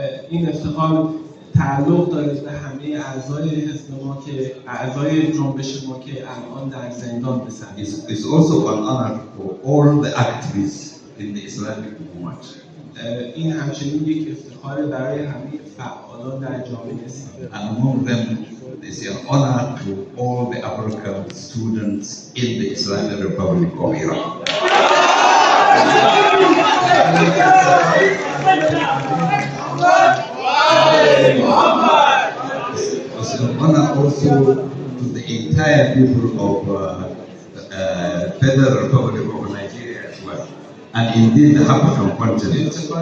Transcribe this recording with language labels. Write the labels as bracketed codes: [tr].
[fa] این افتخار تعلق داره به همه اعضای حزب ما که اعضای جنبش ما که الان در زندان بسن. [en] It's also an honor for all the activists in the Islamic movement. [fa] این همچنین یک افتخار برای همه فعالان در جامعه اسلامی. [en] And among them is an honor to all the African students in the Islamic Republic of Iran. It's an honor also to the entire people of Federal Republic of Nigeria as well, and indeed the African continent.